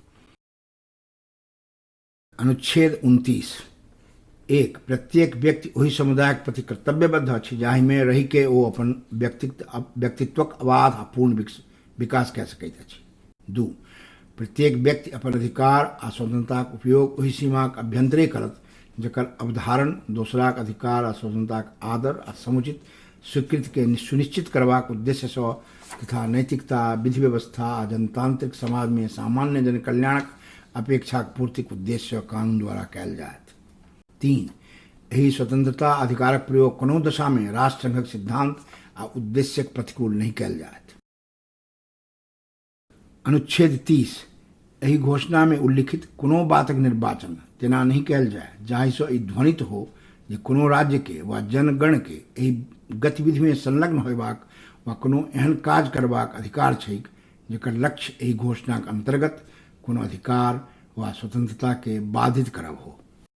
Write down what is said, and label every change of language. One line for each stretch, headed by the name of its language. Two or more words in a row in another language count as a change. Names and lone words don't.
Maithili: अनुच्छेद 29 1 प्रत्येक व्यक्ति वही समुदाय के प्रति कर्तव्यबद्ध अछि जाहि में रहि के ओ अपन व्यक्तित्वक अबाध आ पूर्ण विकास कऽ सकैत अछि। 2 प्रत्येक व्यक्ति अपन अधिकार आ स्वतंत्रता के उपयोग वही सीमा के अभ्यंतरे करत जकर अवधारण दोसराक अधिकार आ स्वतंत्रता के आदर आ समुचित स्वीकृति के सुनिश्चित करबाक उद्देश्य से तथा नैतिकता, विधि व्यवस्था आ जनतांत्रिक समाज में सामान्य जन कल्याणक अपेक्षा पूर्ति के उद्देश्य कानून द्वारा कयल जायत। 3 यही स्वतंत्रता अधिकारक प्रयोग कोनो दशा में राष्ट्र संघक सिद्धांत आ उद्देश्य प्रतिकूल नहीं कयल जायत। अनुच्छेद 30 यही घोषणा में उल्लिखित कोनो बातक निर्वाचन तेना नहीं कयल जाय जाहि सँ ई ध्वनित हो जे कोनो राज्य के वा जनगण के एही गतिविधि में संलग्न होयबाक वा कोनो एहन काज करबाक अधिकार छैक जेकर लक्ष्य एही घोषणा के अंतर्गत कोनो अधिकार वा स्वतंत्रता के बाधित करब हो।